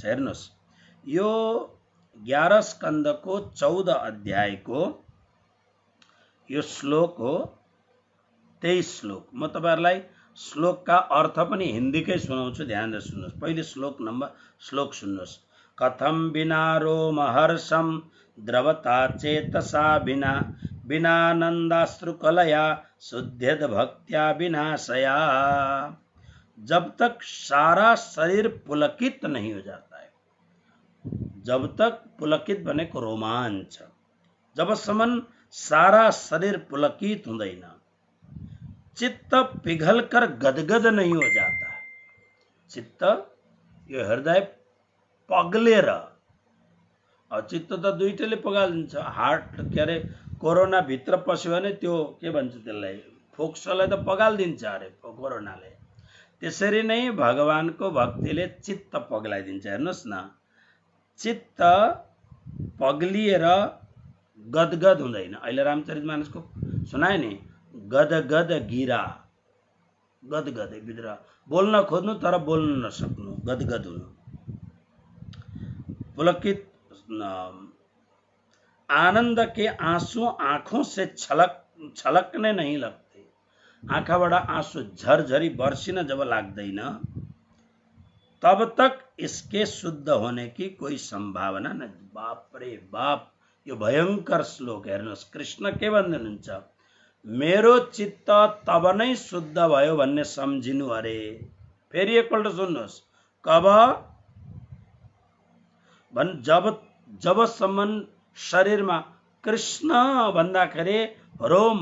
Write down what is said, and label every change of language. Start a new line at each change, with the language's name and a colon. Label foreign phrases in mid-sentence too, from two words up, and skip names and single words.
Nepali: हेर्नुहोस्, यो 11 स्कन्धको 14 अध्यायको यो श्लोक हो 23 श्लोक। म तपाईहरुलाई श्लोकका अर्थ पनि हिन्दीकै सुनाउँछु, ध्यान दिएर सुन्नुहोस्। पहिले श्लोक सुन्नुहोस्।
Sanskrit: कथम बिना रोमहर्षम द्रवता चेतसा बिना बिनानंदाश्रुकलया शुद्धेद भक्त्या विनाशया।
Hindi: जब तक सारा शरीर पुलकित नहीं हो जाता है, जब तक
Nepali: पुलकित भनेको रोमाञ्च, जबसम्म सारा शरीर पुलकित हुँदैन,
Hindi: चित्त पिघलकर गदगद नहीं हो जाता,
Nepali: चित्त यो हृदय पग्लेर, चित्त त दुईटैले पगालिदिन्छ। हार्ट के अरे कोरोना भित्र पस्यो भने त्यो के भन्छ त्यसलाई, फोक्सोलाई त पगालिदिन्छ अरे कोरोनाले। त्यसरी नै भगवानको भक्तिले चित्त पग्लाइदिन्छ। हेर्नुहोस् न, चित्त पग्लिएर गदगद हुँदैन। अहिले रामचरितमानसको सुनाए नि, गदगद गिरा, गदगद भित्र बोल्न खोज्नु तर बोल्न नसक्नु, गदगद हुनु, पुलकित।
Hindi: आनंद के आंसू आंखों से छलकने नहीं लगते,
Nepali: आँखाबाट आंसू झरझरी बर्सिन जब लाग्दैन,
Hindi: तब तक इसके शुद्ध होने की कोई संभावना नहीं।
Nepali: बाप रे बाप, यो भयंकर श्लोक। हेर्नुहोस्, कृष्ण के भन्दै हुनुहुन्छ, मेरो चित्त तब नै शुद्ध भयो भन्ने सम्झिनु अरे। फेरि एकपल्ट सुन्नुहोस्, कब जबसम्म शरीरमा कृष्ण भन्दाखेरि रोम